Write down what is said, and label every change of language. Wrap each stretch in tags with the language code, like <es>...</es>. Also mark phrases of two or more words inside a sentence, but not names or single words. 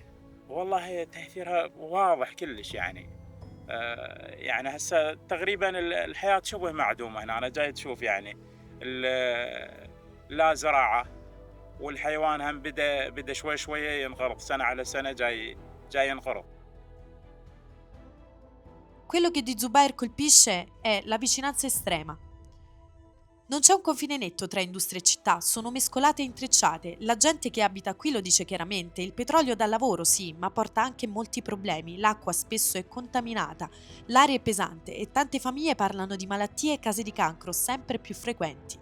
<ar>والله تأثيرها واضح كلش يعني. يعني هسه تقريبا الحياة شبه معدومة هنا. أنا جاي تشوف يعني لا زراعة والحيوان هم بدأ شوي ينقرض سنة على سنة جاي ينقرض.</ar> <it>Quello che di Zubair colpisce è la vicinanza estrema. Non c'è un confine netto tra industria e città, sono mescolate e intrecciate. La gente che abita qui lo dice chiaramente, il petrolio dà lavoro sì, ma porta anche molti problemi, l'acqua spesso è contaminata, l'aria è pesante e tante famiglie parlano di malattie e casi di cancro sempre più frequenti.</it>